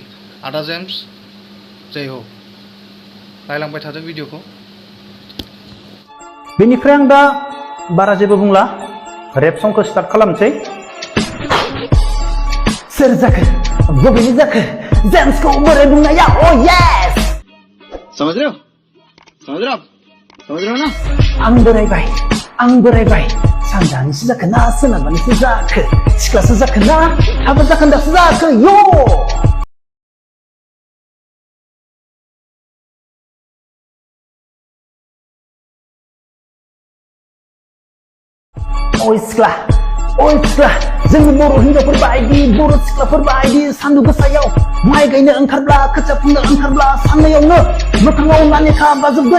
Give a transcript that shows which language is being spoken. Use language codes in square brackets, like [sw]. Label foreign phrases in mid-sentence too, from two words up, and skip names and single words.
[brx] आदा जेम्स [hi] जय हो। [brx] नायलांबाय थादो भिडियोखौ। बेनिफ्राय आं दा बारा जेबो बुंला, रेप संखौ स्टार्ट खालामसै। सोर जाखो बबेनि जाखो जेम्सखौ बोरै बुंनाया? [en] Oh yes, [hi] समझ रहे हो ना? [brx] आं बोरायबाय, सानजानिसो जाखो ना सोनाबानिसो जाखो, सिख्लासो जाखो ना हाबा जाखोन्दासो जाखो? यो सिख्ला जोंनि बर' हिनजावफोर बायदि, बर' सिख्लाफोर बायदि सान्दुं गोसायाव माइ गायनो ओंखारब्ला, खोथिया फुनो ओंखारब्ला साननैयावनो मोखाङाव नालेखा बाजोबगोन।